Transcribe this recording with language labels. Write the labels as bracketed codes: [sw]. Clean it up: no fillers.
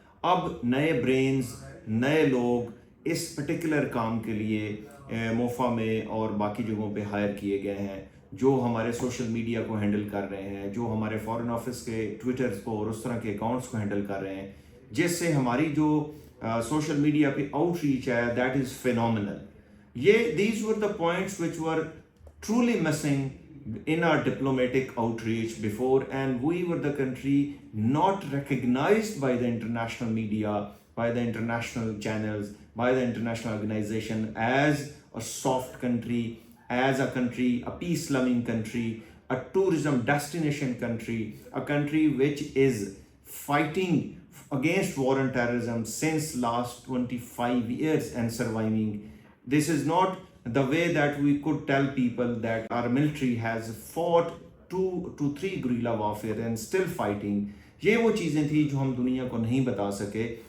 [ur] اب نئے برینز، نئے لوگ اس پرٹیکولر کام کے لیے موفا میں اور باقی جگہوں پہ ہائر کیے گئے ہیں، جو ہمارے سوشل میڈیا کو ہینڈل کر رہے ہیں، جو ہمارے فارن آفس کے ٹویٹرز کو اور اس طرح کے اکاؤنٹس کو ہینڈل کر رہے ہیں، جس سے ہماری جو سوشل میڈیا پہ آؤٹ ریچ ہے [en] That is phenomenal. These were the points which were truly missing in our diplomatic outreach before, and we were the country not recognized by the international media, by the international channels, by the international organization as a soft country, as a country, a peace-loving country, a tourism destination country, a country which is fighting against war and terrorism since last 25 years and surviving. This is not the way that we could tell people that our military has fought 2 to 3 guerrilla warfare and still fighting. [ur] یہ وہ چیزیں تھیں جو ہم دنیا کو نہیں بتا سکے.